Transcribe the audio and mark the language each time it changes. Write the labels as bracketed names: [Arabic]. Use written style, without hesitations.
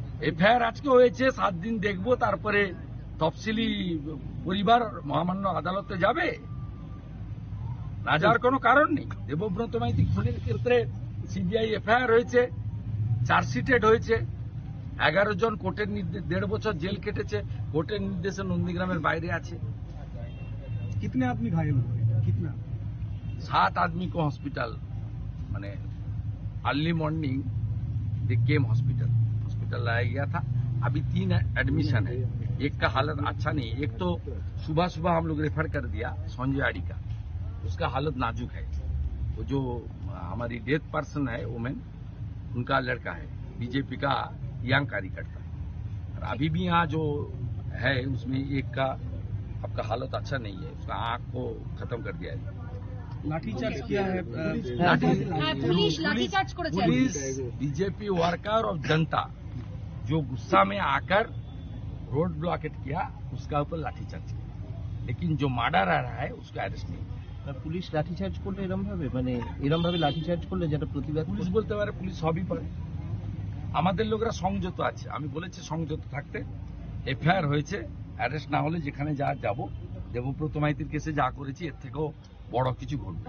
[Bangla] FIR আজকে হয়েছে, 7 দিন দেখবো, তারপরে তফসিলি পরিবার মহামান্য আদালতে যাবে. না যাওয়ার কোনো কারণ নেই. দেবব্রত মাইতি খুনের ক্ষেত্রে সিবিআই এফআইআর হয়েছে, চার্জশিটেড হয়েছে, 11 জন কোর্টের নির্দেশ 1.5 বছর জেল কেটেছে, কোর্টের নির্দেশে নন্দীগ্রামের বাইরে আছে. [Hindi] कितने आदमी घायल हुए? कितना? 7 आदमी को हॉस्पिटल माने [English] early morning they came [Hindi] हॉस्पिटल लाया गया था. अभी 3 एडमिशन है. एक का हालत अच्छा नहीं है. एक तो सुबह सुबह हम लोग रेफर कर दिया संजय आड़ी का, उसका हालत नाजुक है. वो जो हमारी डेथ पर्सन है वुमेन, उनका लड़का है, बीजेपी का यंग कार्यकर्ता. और अभी भी यहाँ जो है उसमें एक का आपका हालत अच्छा नहीं है, उसका आंख को खत्म कर दिया है. लाठीचार्ज किया है [Bangla] পুলিশ লাঠিচার্জ করেছে। [Hindi] पुलिस बीजेपी वर्कर और जनता जो गुस्सा में आकर रोड ब्लॉकेट किया, उसका ऊपर लाठीचार्ज किया. लेकिन जो मर्डर आ रहा है उसका अरेस्ट नहीं. [Bangla] না, পুলিশ লাঠিচার্জ করলে এরম ভাবে, মানে এরম ভাবে লাঠিচার্জ করলে যেটা প্রতিবাদ পুলিশ বলতে পারে, পুলিশ সবই পারে. আমাদের লোকরা সংযত আছে. আমি বলেছি সংযত থাকতে. এফআইআর হয়েছে, অ্যারেস্ট না হলে যেখানে যা যাব, দেবব্রত মাইতির কেসে যা করেছি এর থেকেও বড় কিছু ঘটবে.